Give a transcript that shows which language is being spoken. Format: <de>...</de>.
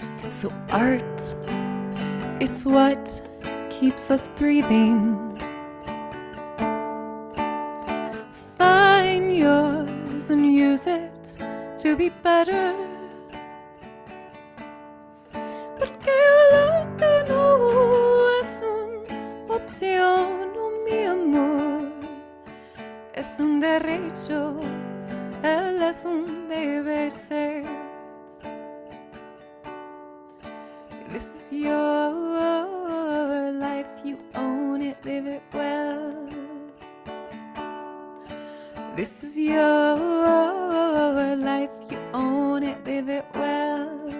<en>So art, it's what keeps us breathing. Find yours and use it to be better.</en> <es>Porque el arte no es una opción, oh mi amor. Es un derecho, él es un deber ser.</es> <en>This is your life, you own it, live it well. This is your life, you own it, live it well.</en>